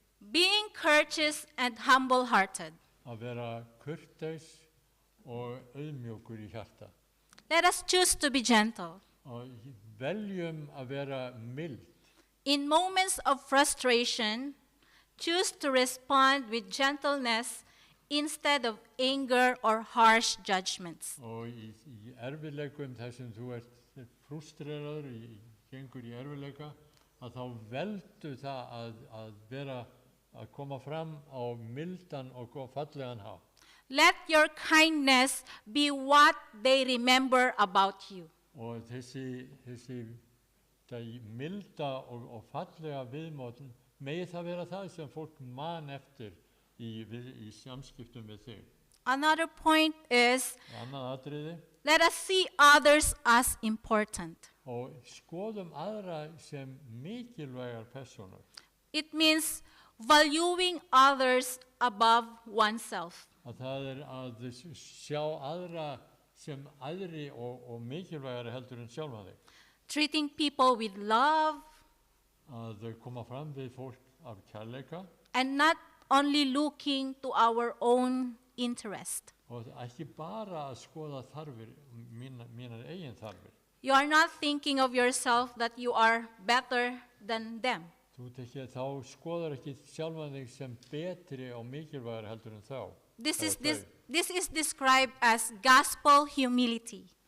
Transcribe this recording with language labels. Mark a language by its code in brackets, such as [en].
[en] being courteous and humble-hearted. [is] að vera kurteis og auðmjúkur í hjarta. [en] Let us choose to be gentle. [is] Og veljum að vera mild. [en] In moments of frustration, choose to respond with gentleness instead of anger or harsh judgments. [is] Og í erfiðleikum þar sem þú ert frústreraður, gengur í erfiðleika, að þá veldu það að koma fram á mildan og fallegan hátt. [en] Let your kindness be what they remember about you. [is] Og þessi milda og fallega viðmótin, megi það vera það sem fólk man eftir í samskiptum við þig. [en] Another point is, [is] Annað atriði, [en] let us see others as important. [is] og skoðum aðra sem mikilvægar personur. [en] It means valuing others above oneself. [is] Að það að sjá aðra sem aðri og mikilvægari heldur en sjálfa þig. [en] Treating people with love, [is] að koma fram við fólk af kærleika [en] and not only looking to our own interest. [is] og ekki bara að skoða þarfir, mínar eigin þarfir. [en] You are not thinking of yourself that you are better than them. [is] Þú ert ekki, þá skoðar ekki sjálfan þig sem betri og mikilvægari heldur en þá. [en] This is described as gospel humility.